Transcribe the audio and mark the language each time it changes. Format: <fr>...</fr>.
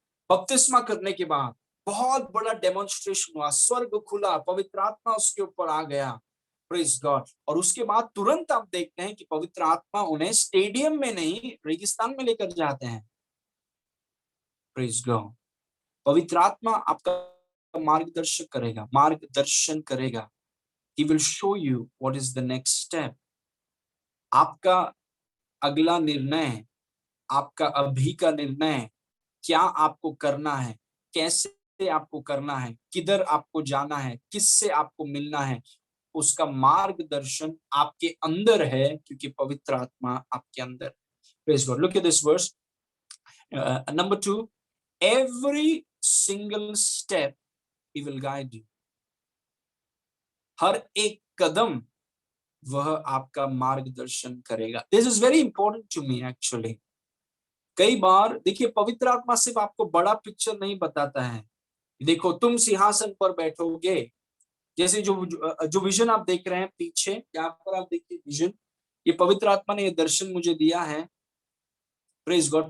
<hi>बपतिस्मा करने के बाद बहुत बड़ा डेमोन्स्ट्रेशन हुआ, स्वर्ग खुला, पवित्र आत्मा उसके ऊपर आ गया।</hi> <en>Praise God.</en> <hi>और उसके बाद तुरंत आप देखते हैं कि पवित्र आत्मा उन्हें स्टेडियम में नहीं रेगिस्तान में लेकर जाते हैं।</hi> <en>Praise God.</en> <hi>पवित्र आत्मा आपका मार्गदर्शक करेगा, मार्गदर्शन करेगा।</hi> <en>He will show you what is the next step।</en> <hi>आपका अगला निर्णय, आपका अभी का निर्णय, क्या आपको करना है, कैसे आपको करना है, किधर आपको जाना है, किससे आपको मिलना है, उसका मार्गदर्शन आपके अंदर है, क्योंकि पवित्र आत्मा आपके अंदर।</hi> <en>Praise God. Look at this verse. Number 2, every single step he will guide you।</en> <hi>हर एक कदम वह आपका मार्गदर्शन करेगा।</hi> <en>This is very important to me actually।</en> <hi>कई बार देखिए पवित्र आत्मा सिर्फ आपको बड़ा पिक्चर नहीं बताता है, देखो तुम सिंहासन पर बैठोगे, जैसे जो विजन आप देख रहे हैं पीछे, यहाँ पर आप देखिए विजन, ये पवित्र आत्मा ने ये दर्शन मुझे दिया है।</hi> <en>Praise God.</en>